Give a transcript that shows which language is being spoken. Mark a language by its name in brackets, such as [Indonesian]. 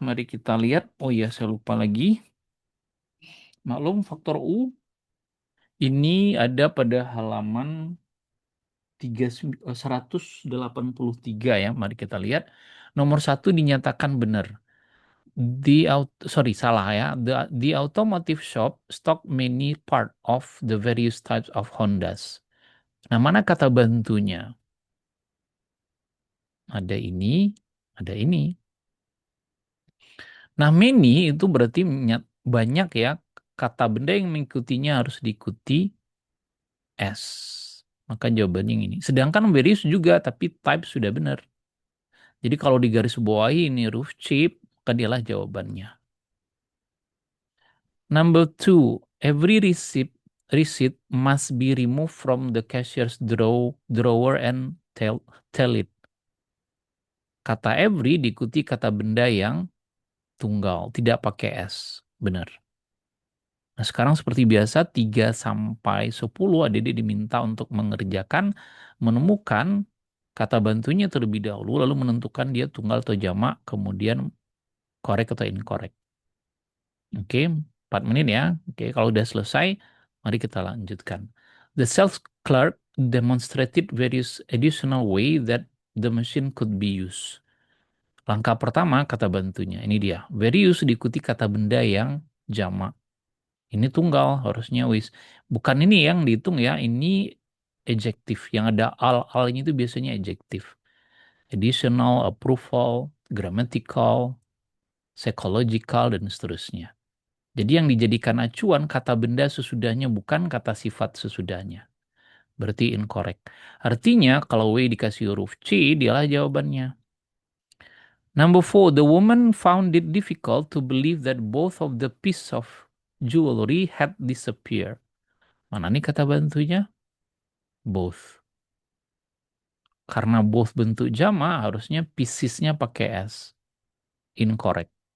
[Indonesian] Mari kita lihat. Oh iya, saya lupa lagi. Maklum, faktor U ini ada pada halaman 183 ya. Mari kita lihat. Nomor satu dinyatakan benar. Sorry, salah ya. [English] The automotive shop stock many part of the various types of Hondas. [Indonesian] Nah, mana kata bantunya? Ada ini, ada ini. Nah, many itu berarti banyak ya. Kata benda yang mengikutinya harus diikuti S. Maka jawabannya yang ini. Sedangkan various juga, tapi type sudah benar. Jadi kalau di garis bawahi ini roof chip, maka dialah jawabannya. [English] Number two, every receipt must be removed from the cashier's drawer and tell it. [Indonesian] Kata every diikuti kata benda yang tunggal, tidak pakai S. Benar. Nah, sekarang seperti biasa 3 sampai 10 adik diminta untuk mengerjakan menemukan kata bantunya terlebih dahulu lalu menentukan dia tunggal atau jamak kemudian correct atau incorrect. Oke, 4 menit ya. Oke, kalau udah selesai mari kita lanjutkan. [English] The sales clerk demonstrated various additional way that the machine could be used. [Indonesian] Langkah pertama kata bantunya ini dia. Various diikuti kata benda yang jamak. Ini tunggal harusnya wis. Bukan ini yang dihitung ya. Ini adjektif. Yang ada al-alnya itu biasanya adjektif. Additional, approval, grammatical, psychological, dan seterusnya. Jadi yang dijadikan acuan kata benda sesudahnya bukan kata sifat sesudahnya. Berarti incorrect. Artinya kalau W dikasih huruf C, dialah jawabannya. [English] Number four, the woman found it difficult to believe that both of the piece of jewelry had disappeared. [Indonesian] Mana nih kata bantunya? Both. Karena both bentuk jama, harusnya piecesnya pakai S. Incorrect.